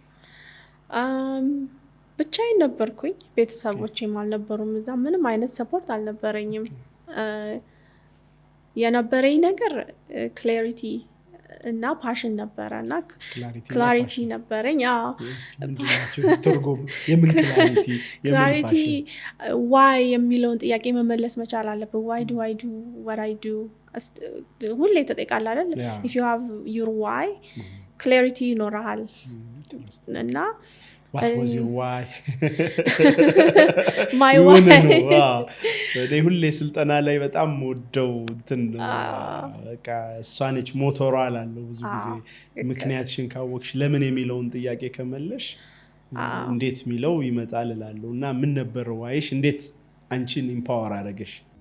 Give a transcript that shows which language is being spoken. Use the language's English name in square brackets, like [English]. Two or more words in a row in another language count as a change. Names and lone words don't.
[Amharic] ብቻዬን ነበርኩኝ ቤተሰቦቼም አልነበሩም እዛ ምንም አይነት ሰፖርት አልነበረኝም የነበረኝ ነገር ክላሪቲ እና ፓሽን ነበረ እና ክላሪቲ ነበረኝ። ክላሪቲ ዋይ የሚለውን ጥያቄ መመለስ መቻል አለብን። [English] why do I do what I do [Amharic] ሁሌ ተጠይቃለህ አይደል? [English] if you have your why clarity [Amharic] ይኖርሃል። እና [English] what was your why my why [Amharic] እኔ ሁሌ ስልጠና ላይ በጣም ወደው እንትን በቃ እሷ ነች ሞተሯ አላለሁ ብዙ ጊዜ። ምክንያትሽን ካወቅሽ ለምን የሚለውን ጥያቄ ከመለሽ እንዴት የሚለው ይመጣል እላለሁ። እና ምን ነበር ዋይሽ? እንዴት አንቺን ኢምፓወር አደረገሽ?